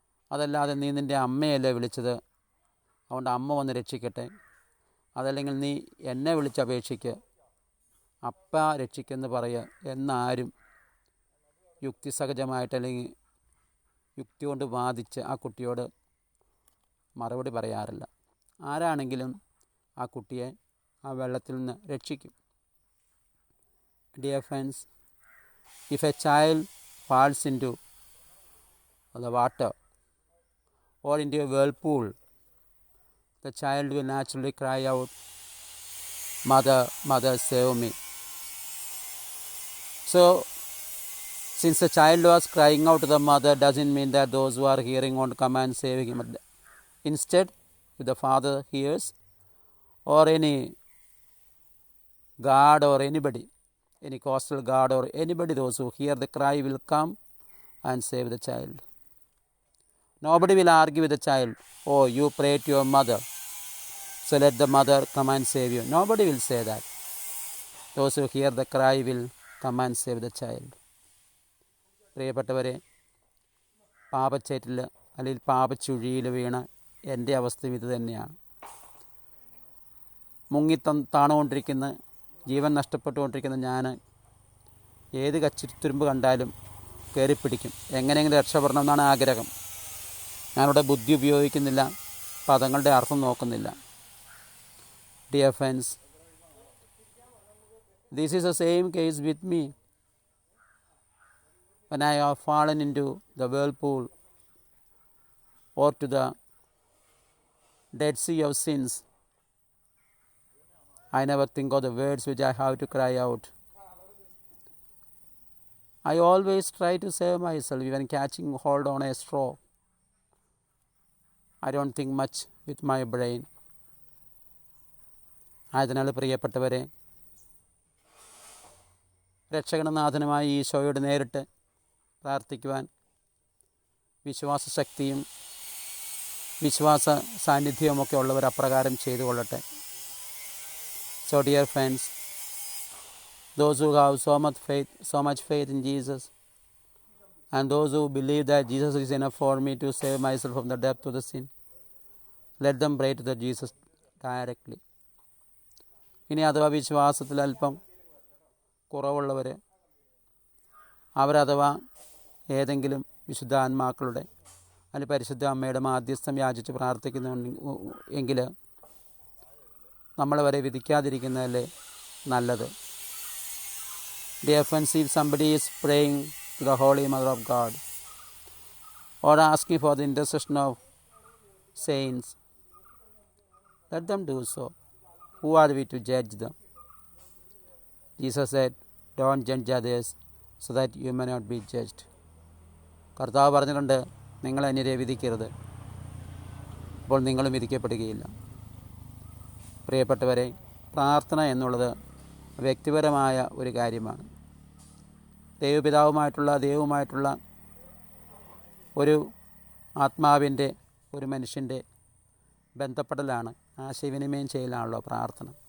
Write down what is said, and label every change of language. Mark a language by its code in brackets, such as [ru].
[ml] അതല്ലാതെ നീ നിൻ്റെ അമ്മയല്ലേ വിളിച്ചത്, അതുകൊണ്ട് അമ്മ വന്ന് രക്ഷിക്കട്ടെ, അതല്ലെങ്കിൽ നീ എന്നെ വിളിച്ചപേക്ഷിക്ക്, അപ്പ രക്ഷിക്കെന്ന് പറയുക എന്നാരും യുക്തിസഹജമായിട്ട് അല്ലെങ്കിൽ യുക്തി കൊണ്ട് വാദിച്ച് ആ കുട്ടിയോട് മറുപടി പറയാറില്ല. ആരാണെങ്കിലും ആ കുട്ടിയെ ആ വെള്ളത്തിൽ നിന്ന് രക്ഷിക്കും. [en] Dear friends, if a child falls into the water or into a whirlpool, the child will naturally cry out, "Mother, mother, save me." So, since the child was crying out to the mother, doesn't mean that those who are hearing won't come and save him. Instead, if the father hears, or any guard or anybody, any coastal guard or anybody, those who hear the cry will come and save the child. Nobody will argue with the child, "Oh, you pray to your mother, so let the mother come and save you." Nobody will say that. Those who hear the cry will come and save the child. [ml] പ്രിയപ്പെട്ടവരെ, പാപച്ചേറ്റിൽ അല്ലെങ്കിൽ പാപച്ചുഴിയിൽ വീണ എൻ്റെ അവസ്ഥയും ഇത് തന്നെയാണ്. താണുകൊണ്ടിരിക്കുന്ന, ജീവൻ നഷ്ടപ്പെട്ടുകൊണ്ടിരിക്കുന്ന ഞാൻ ഏത് കച്ചിത്തുരുമ്പ് കണ്ടാലും കയറിപ്പിടിക്കും, എങ്ങനെയെങ്കിലും രക്ഷപ്പെടണം എന്നാണ് ആഗ്രഹം. ഞാനിവിടെ ബുദ്ധി ഉപയോഗിക്കുന്നില്ല, പദങ്ങളുടെ അർത്ഥം നോക്കുന്നില്ല. [en] Dear friends, this is the same case with me. When I have fallen into the whirlpool or to the Dead Sea of sins, I never think of the words which I have to cry out. I always try to save myself, even catching hold on a straw. I don't think much with my brain. [ml] ആയതിനാൽ പ്രിയപ്പെട്ടവരെ, രക്ഷകനാഥനുമായ ഈശോയോട് നേരിട്ട് പ്രാർത്ഥിക്കുവാൻ വിശ്വാസശക്തിയും വിശ്വാസ സാന്നിധ്യവുമൊക്കെ ഉള്ളവർ അപ്രകാരം ചെയ്തു കൊള്ളട്ടെ. [en] So dear friends, those who have so much faith in Jesus, and those who believe that Jesus is enough for me to save myself from the depth of the sin, let them pray to the Jesus directly. [ml] ഇനി അഥവാ വിശ്വാസത്തിൽ അല്പം കുറവുള്ളവർ, അവരഥവാ ഏതെങ്കിലും വിശുദ്ധാത്മാക്കളുടെ അല്ലെങ്കിൽ പരിശുദ്ധ അമ്മയുടെ മാധ്യസ്ഥം യാചിച്ച് പ്രാർത്ഥിക്കുന്നു എങ്കിൽ നമ്മളവരെ വിധിക്കാതിരിക്കുന്നതല്ലേ നല്ലത്. [en] Dear friends, if somebody is praying to the Holy Mother of God or asking for the intercession of saints, let them do so. Who are we to judge them? Jesus said, don't judge others so that you may not be judged. [ml] കർത്താവ് പറഞ്ഞിട്ടുണ്ട്, നിങ്ങൾ അന്യരെ വിധിക്കരുത്, അപ്പോൾ നിങ്ങളും വിധിക്കപ്പെടുകയില്ല. പ്രിയപ്പെട്ടവരെ, പ്രാർത്ഥന എന്നുള്ളത് വ്യക്തിപരമായ ഒരു കാര്യമാണ്. ദൈവവുമായിട്ടുള്ള ഒരു ആത്മാവിൻ്റെ, ഒരു മനുഷ്യൻ്റെ ബന്ധപ്പെടലാണ്, ആശയവിനിമയം ചെയ്യലാണല്ലോ പ്രാർത്ഥന.